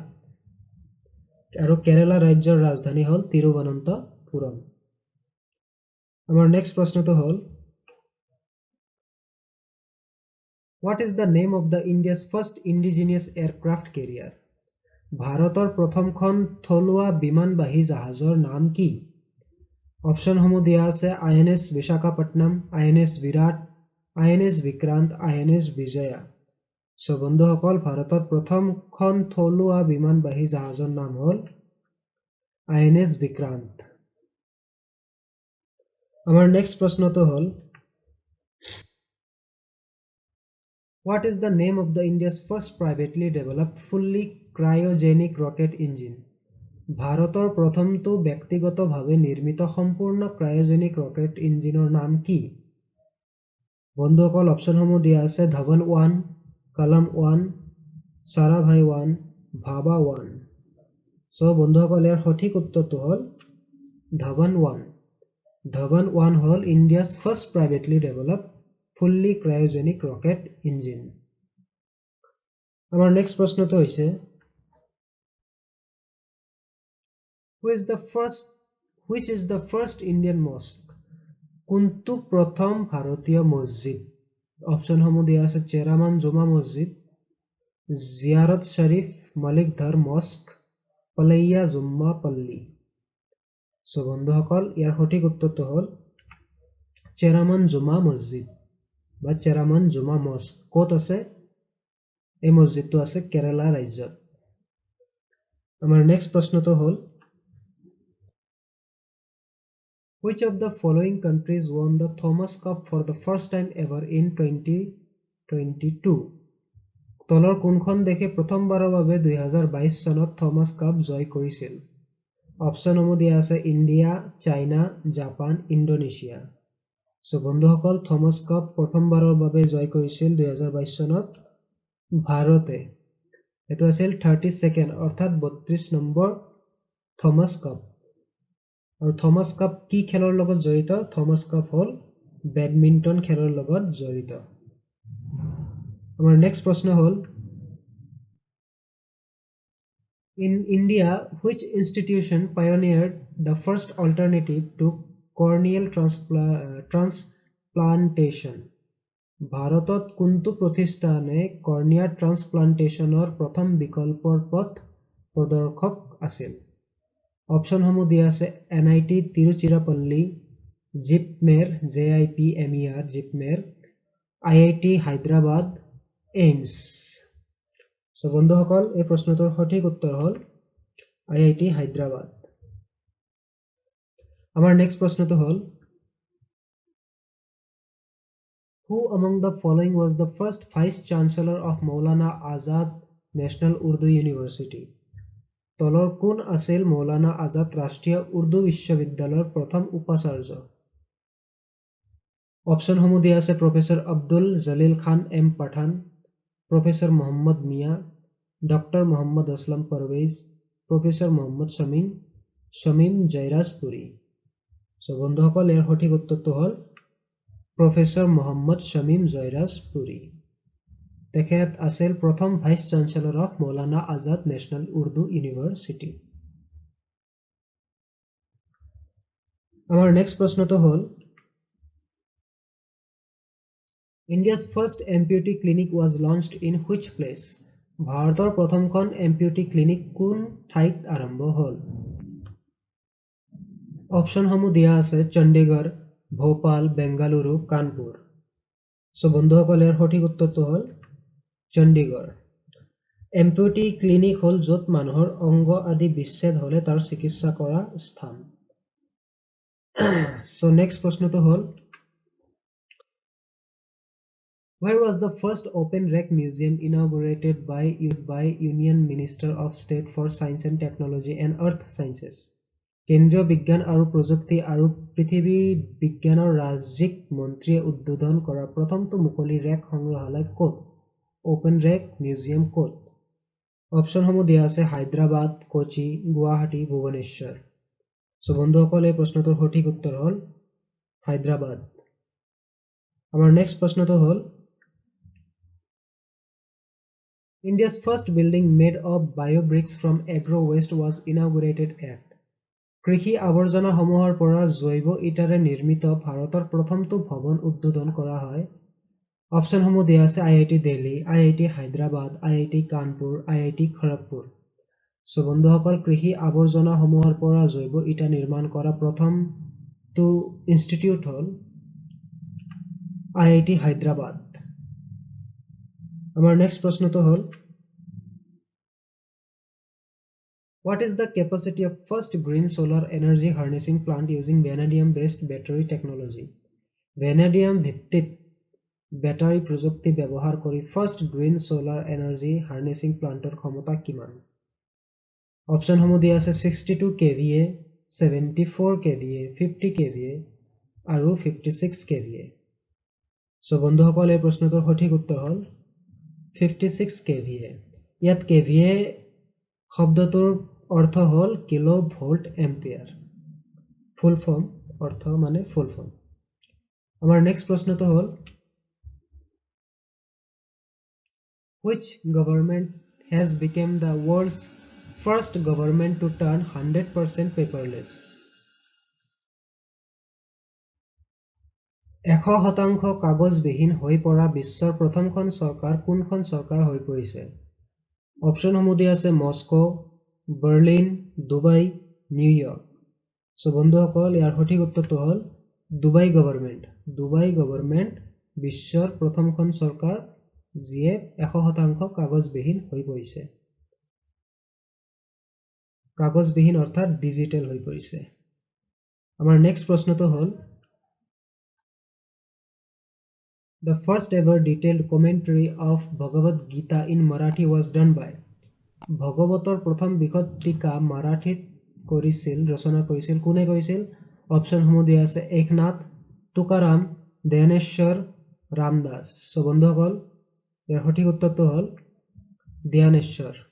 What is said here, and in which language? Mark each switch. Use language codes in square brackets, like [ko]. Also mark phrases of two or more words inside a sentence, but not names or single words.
[as] আৰু কেৰালা ৰাজ্যৰ ৰাজধানী হ'ল তিৰুৱনন্তপুৰম। আমাৰ নেক্সট প্ৰশ্নটো হ'ল [en] What is the name of the India's first indigenous aircraft carrier? [as] ভাৰতৰ প্ৰথমখন থলুৱা বিমানবাহী জাহাজৰ নাম কি? অপশ্যনসমূহ দিয়া আছে INS বিশাখাপট্টনম, INS বিৰাট, INS বিক্ৰান্ত, INS বিজয়া। সো বন্ধুসকল ভাৰতৰ প্ৰথমখন থলুৱা বিমানবাহী জাহাজৰ নাম হ'ল INS বিক্ৰান্ত। আমাৰ নেক্সট প্ৰশ্নটো হ'ল [en] What is the name of the India's first privately developed fully cryogenic rocket engine? [as] ভাৰতৰ প্ৰথমটো ব্যক্তিগতভাৱে নিৰ্মিত সম্পূৰ্ণ ক্ৰায়োজেনিক ৰকেট ইঞ্জিনৰ নাম কি? বন্ধুসকল অপশ্যনসমূহ দিয়া আছে ধৱন 1, কলম 1, সাৰাভাই 1, ভাবা 1। সো বন্ধুসকল ইয়াৰ সঠিক উত্তৰটো হ'ল ধৱন 1। [en] ধৱন 1 হ'ল India's first privately developed fully cryogenic rocket engine। [as] আমাৰ নেক্সট প্ৰশ্নটো হৈছে [en] Which is the first Indian mosque? [as] কোনটো প্ৰথম ভাৰতীয় মছজিদ? অপশ্যনসমূহ দিয়া আছে চেৰামান জুমা মছজিদ, জিয়াৰত শৰীফ, মালিকধৰ মস্ক, পলাইয়া জুম্মা পল্লী। সো বন্ধুসকল ইয়াৰ সঠিক উত্তৰটো হ'ল চেৰামান জুমা মছজিদ বা চেৰামান জুমা মস্ক। ক'ত আছে? এই মছজিদটো আছে কেৰালা ৰাজ্যত। আমাৰ নেক্সট প্ৰশ্নটো হ'ল [en] Which of the following countries won the Thomas Cup for the first time ever in 2022? [as] তলৰ কোনখন দেশে প্ৰথমবাৰৰ বাবে 2022 চনত থমাস কাপ জয় কৰিছিল? অপশ্যনসমূহ দিয়া আছে ইণ্ডিয়া, চাইনা, জাপান, ইণ্ডোনেছিয়া। সো বন্ধুসকল থমাস কাপ প্ৰথমবাৰৰ বাবে জয় কৰিছিল 2022 চনত ভাৰতে। এইটো আছিল 32nd অৰ্থাৎ 32 নম্বৰ থমাস কাপ। আৰু থমাস কাপ কি খেলৰ লগত জড়িত? থমাস কাপ হ'ল বেডমিণ্টন খেলৰ লগত জড়িত। আমাৰ নেক্সট প্ৰশ্ন হ'ল [en] In India, which institution pioneered the first alternative to corneal transplantation? [as] ভাৰতত কোনটো প্ৰতিষ্ঠানে কৰ্নিয়া ট্ৰান্সপ্লান্টেশনৰ প্ৰথম বিকল্পৰ পথ প্ৰদৰ্শক আছিল? অপশ্যনসমূহ দিয়া আছে NIT তিৰুচিৰাপল্লী, জিপমেৰ JIPMER জিপমেৰ, IIT হায়দৰাবাদ, এইমছ। সো বন্ধুসকল এই প্ৰশ্নটোৰ সঠিক উত্তৰ হ'ল IIT হায়দৰাবাদ। আমাৰ নেক্সট প্ৰশ্নটো হ'ল [en] Who among the following was the first Vice Chancellor of Maulana Azad National Urdu University? [as] তলৰ কোন আছিল মৌলানা আজাদ ৰাষ্ট্ৰীয় উৰ্দু বিশ্ববিদ্যালয়ৰ প্ৰথম উপাচাৰ্য? অপশ্যনসমূহ দিয়া আছে প্ৰফেসৰ আব্দুল জলিল খান M পাঠান, প্ৰফেসৰ মোহাম্মদ মিয়া, ডক্টৰ মোহাম্মদ আসলাম পাৰভেজ, প্ৰফেসৰ মোহাম্মদ শামীম জয়ৰাজপুৰী। সো বন্ধুসকল ইয়াৰ সঠিক উত্তৰটো হ'ল প্ৰফেসৰ মোহাম্মদ শামীম জয়ৰাজপুৰী। তেখেত আছিল প্ৰথম [en] Vice Chancellor of Maulana Azad National Urdu University. [as] আমাৰ নেক্সট প্ৰশ্নটো হ'ল [en] India's first amputee clinic was launched in which place? [as] ভাৰতৰ প্ৰথমখন [en] amputee clinic [as] কোন ঠাইত আৰম্ভ হ'ল? অপশ্যনসমূহ দিয়া আছে চণ্ডীগড়, ভোপাল, বেংগালুৰু, কানপুৰ। সো বন্ধুসকল ইয়াৰ সঠিক উত্তৰটো হ'ল চণ্ডীগড় [en] amputee clinic [as] হ'ল য'ত মানুহৰ অংগ আদি বিচ্ছেদ হ'লে তাৰ চিকিৎসা কৰা স্থান সো নেক্সট প্ৰশ্নটো হ'ল [en] Where was the first open rec museum inaugurated by Union Minister of State for Science and Technology and Earth Sciences? [as] কেন্দ্ৰীয় বিজ্ঞান আৰু প্ৰযুক্তি আৰু পৃথিৱী বিজ্ঞানৰ ৰাজ্যিক মন্ত্ৰীয়ে উদ্বোধন কৰা প্ৰথমটো মুকলি ৰেক সংগ্ৰহালয় ক'ত [en] open rec museum [as] ক'ত অপচনসমূহ দিয়া আছে হায়দৰাবাদ কোচি গুৱাহাটী ভুৱনেশ্বৰ সো বন্ধুসকল এই প্ৰশ্নটোৰ সঠিক উত্তৰ হ'ল হায়দৰাবাদ আমাৰ নেক্সট প্ৰশ্নটো হ'ল [en] India's first building made of biobricks from agro waste was inaugurated at [as] কৃষি আৱৰ্জনাসমূহৰ পৰা জৈৱ ইটাৰে নিৰ্মিত ভাৰতৰ প্ৰথমটো ভৱন উদ্বোধন কৰা হয় অপচনসমূহ দিয়া আছে IIT দিল্লী IIT হায়দৰাবাদ IIT কানপুৰ IIT খড়গপুৰ সো বন্ধুসকল কৃষি আৱৰ্জনাসমূহৰ পৰা জৈৱ ইটা নিৰ্মাণ কৰা প্ৰথমটো ইনষ্টিটিউট হ'ল IIT হায়দৰাবাদ আমাৰ নেক্সট প্ৰশ্নটো হ'ল [en] What is the capacity of first green solar energy harnessing plant using vanadium based battery technology? [as] Vanadium ভিত্তিক ব্যাটাৰী প্ৰযুক্তি ব্যৱহাৰ কৰি [en] first green solar energy harnessing plantor [as] ক্ষমতা কিমান? অপচনসমূহ দিয়া আছে 62 kVA, 74 kVA, 50 kVA আৰু 56 kVA. সো বন্ধুসকল এই প্ৰশ্নটোৰ সঠিক উত্তৰ হ'ল 56 kVA. ইয়াত kVA শব্দটোৰ অৰ্থ হ'ল [en] kilo volt ampere full form [as] অৰ্থ মানে [en] full form [as] আমাৰ নেক্সট প্ৰশ্নটো হ'ল [en] Which government has become the world's first government to turn 100% paperless? [as] 100% কাগজবিহীন হৈ পৰা বিশ্বৰ প্ৰথমখন চৰকাৰ কোনখন চৰকাৰ হৈ পৰিছে অপচনসমূহ দিয়া আছে মস্কো বাৰ্লিন দুবাই নিউয়ৰ্ক সো বন্ধুসকল ইয়াৰ সঠিক উত্তৰটো হ'ল দুবাই গভৰ্ণমেণ্ট বিশ্বৰ প্ৰথমখন চৰকাৰ যিয়ে 100% কাগজবিহীন হৈ পৰিছে কাগজবিহীন অৰ্থাৎ ডিজিটেল হৈ পৰিছে আমাৰ নেক্সট প্ৰশ্নটো হ'ল [en] The first ever detailed commentary of Bhagavad Gita in Marathi was done by [as] ভগৱতৰ প্ৰথম বিশদ টিকা মাৰাঠীত ৰচনা কৰিছিল কোনে কৰিছিল অপচনসমূহ দিয়া আছে একনাথ তুকাৰাম জ্ঞানেশ্বৰ ৰামদাস সো বন্ধুসকল ইয়াৰ সঠিক উত্তৰটো হ'ল জ্ঞানেশ্বৰ